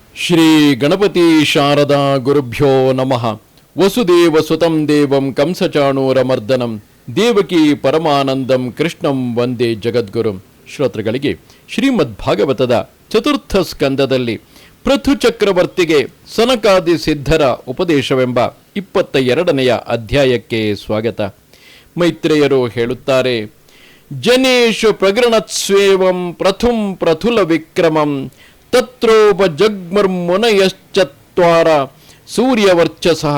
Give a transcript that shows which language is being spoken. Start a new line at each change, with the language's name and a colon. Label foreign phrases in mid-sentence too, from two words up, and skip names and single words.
Sanskrit: ಶ್ರೀ ಗಣಪತಿ ಶಾರದಾ ಗುರುಭ್ಯೋ ನಮಃ. ವಸುದೇವ ಸುತಂ ದೇವಂ ಕಂಸಚಾಣೂರಮರ್ದನಂ ದೇವಕಿ ಪರಮಾನಂದಂ ಕೃಷ್ಣಂ ವಂದೇ ಜಗದ್ಗುರುಂ.
Kannada: ಶ್ರೋತೃಗಳಿಗೆ ಶ್ರೀಮದ್ ಭಾಗವತದ ಚತುರ್ಥ ಸ್ಕಂದದಲ್ಲಿ ಪೃಥು ಚಕ್ರವರ್ತಿಗೆ ಸನಕಾದಿ ಸಿದ್ಧರ ಉಪದೇಶವೆಂಬ 22ನೆಯ ಅಧ್ಯಾಯಕ್ಕೆ ಸ್ವಾಗತ. ಮೈತ್ರೇಯರು ಹೇಳುತ್ತಾರೆ,
Sanskrit: ಜನೇಶು ಪ್ರಗೃಣತ್ಸ್ವೇವಂ ಪ್ರಥುಂ ಪ್ರಥುಲ ವಿಕ್ರಮಂ ತತ್ರೋಪಜಗ್ಮುನಯಶ್ಚತ್ವಾರ ಸೂರ್ಯವರ್ಚಸಃ.